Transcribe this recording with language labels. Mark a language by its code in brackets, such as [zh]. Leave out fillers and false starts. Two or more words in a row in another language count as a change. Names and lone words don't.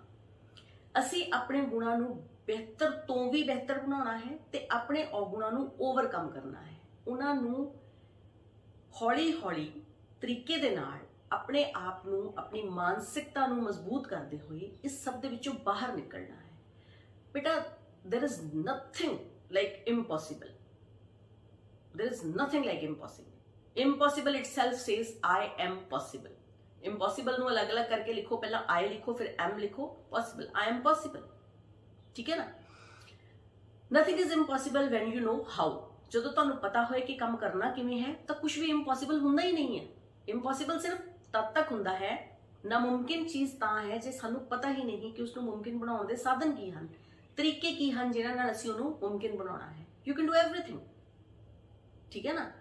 [pa] ਅਸੀਂ ਆਪਣੇ ਗੁਣਾਂ ਨੂੰ ਬਿਹਤਰ ਤੋਂ ਵੀ ਬਿਹਤਰ ਬਣਾਉਣਾ ਹੈ ਤੇ ਆਪਣੇ ਔਗੁਣਾਂ ਨੂੰ ਓਵਰਕਮ ਕਰਨਾ ਹੈ। ਉਹਨਾਂ ਨੂੰ ਹੌਲੀ ਹੌਲੀ ਤਰੀਕੇ ਦੇ ਨਾਲ ਆਪਣੇ ਆਪ ਨੂੰ, ਆਪਣੀ ਮਾਨਸਿਕਤਾ ਨੂੰ ਮਜ਼ਬੂਤ ਕਰਦੇ ਹੋਏ ਇਸ ਸਭ ਦੇ ਵਿੱਚੋਂ ਬਾਹਰ ਨਿਕਲਣਾ ਹੈ। ਬੇਟਾ, [en] there is nothing like impossible. There is nothing like impossible. Impossible itself says I am possible. [pa] Impossible ਨੂੰ ਅਲੱਗ-ਅਲੱਗ ਕਰਕੇ ਲਿਖੋ, ਪਹਿਲਾਂ I ਲਿਖੋ, ਫਿਰ am ਲਿਖੋ, [en] possible, I am possible, [pa] ਠੀਕ ਹੈ ਨਾ। [en] Nothing is impossible when you know how. [pa] ਜਦੋਂ ਤੁਹਾਨੂੰ ਪਤਾ ਹੋਏ ਕਿ ਕੰਮ ਕਰਨਾ ਕਿਵੇਂ ਹੈ ਤਾਂ ਕੁਝ ਵੀ ਇੰਪੋਸੀਬਲ ਹੁੰਦਾ ਹੀ ਨਹੀਂ ਹੈ। ਇੰਪੋਸੀਬਲ ਸਿਰਫ ਤਦ ਤੱਕ ਹੁੰਦਾ ਹੈ, ਨਾਮੁਮਕਿਨ ਚੀਜ਼ ਤਾਂ ਹੈ ਜੇ ਸਾਨੂੰ ਪਤਾ ਹੀ ਨਹੀਂ ਕਿ ਉਸ ਨੂੰ ਮੁਮਕਿਨ ਬਣਾਉਣ ਦੇ ਸਾਧਨ ਕੀ ਹਨ, ਤਰੀਕੇ ਕੀ ਹਨ ਜਿਨ੍ਹਾਂ ਨਾਲ ਅਸੀਂ ਉਹਨੂੰ ਮੁਮਕਿਨ ਬਣਾਉਣਾ ਹੈ। [en] you can do everything, [pa] ਠੀਕ ਹੈ ਨਾ।